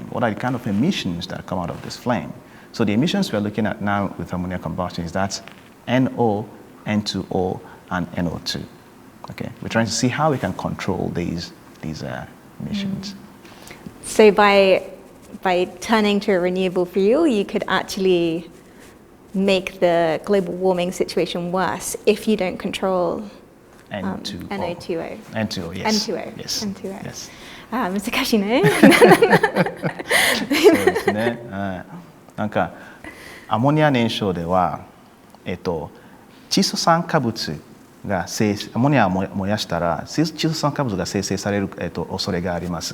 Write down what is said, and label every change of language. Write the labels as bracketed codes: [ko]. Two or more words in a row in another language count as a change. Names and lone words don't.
[en] What are the kind of emissions that come out of this flame? So the emissions we're looking at now with ammonia combustion is that NO, N2O, and NO2. Okay, we're trying to see how we can control these emissions. So by turning to a renewable fuel, you could actually make the global warming situation worse if you don't control N2O. NO2O. N2O, yes. N2O. Yes. N2O. Yes. [ja] 難しいね。そうですね。なんかアモニア燃焼では、窒素酸化物がアモニアを燃やしたら窒素酸化物が生成される、恐れがあります。